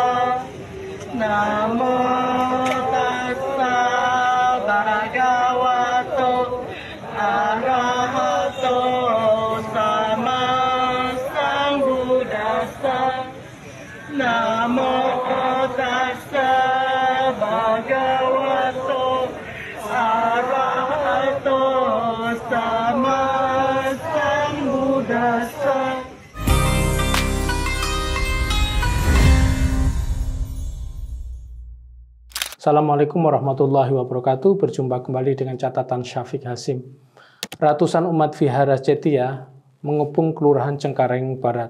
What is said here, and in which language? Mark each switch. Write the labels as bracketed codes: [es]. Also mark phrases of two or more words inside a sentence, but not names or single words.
[pi] Namo tassa bhagavato arahato sama sambuddhassa. Namo tassa bhagavato arahato sama sambuddhassa. [ar] السلام عليكم ورحمة الله وبركاته. [id] Berjumpa kembali dengan catatan Syafiq Hasim. Ratusan umat Vihara Cetia mengepung Kelurahan Cengkareng Barat.